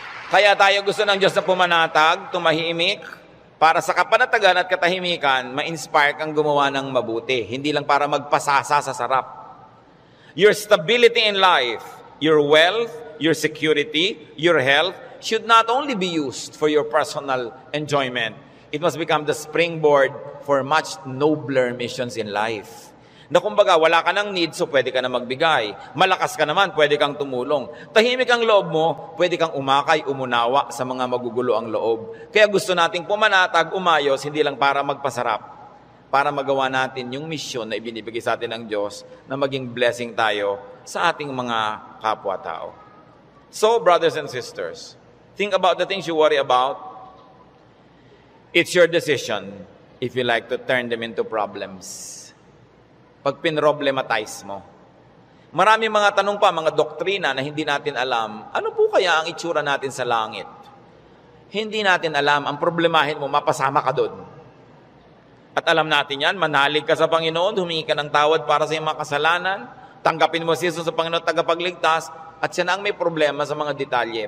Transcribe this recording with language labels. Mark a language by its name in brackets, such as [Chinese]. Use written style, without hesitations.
[Filipino] Kaya tayo gusto ng Diyos na pumanatag, tumahimik, para sa kapanatagan at katahimikan, ma-inspire kang gumawa ng mabuti. Hindi lang para magpasasa sa sarap. [English] Your stability in life, your wealth, your security, your health should not only be used for your personal enjoyment. It must become the springboard for much nobler missions in life. [Filipino] Na kumbaga, wala ka ng need, so pwede ka na magbigay. Malakas ka naman, pwede kang tumulong. Tahimik ang loob mo, pwede kang umakay, umunawa sa mga magugulo ang loob. Kaya gusto nating pumanatag, umayos, hindi lang para magpasarap, para magawa natin yung misyon na ibinibigay sa atin ng Diyos na maging blessing tayo sa ating mga kapwa-tao. [English] So, brothers and sisters, think about the things you worry about. It's your decision if you like to turn them into problems. [Filipino] Pag pinroblematize mo. Maraming mga tanong pa, mga doktrina na hindi natin alam. Ano po kaya ang itsura natin sa langit? Hindi natin alam. Ang problemahin mo, mapasama ka doon. At alam natin yan, manalig ka sa Panginoon, humingi ka ng tawad para sa iyong mga kasalanan, tanggapin mo si Jesus sa Panginoon tagapagligtas, at siya na ang may problema sa mga detalye.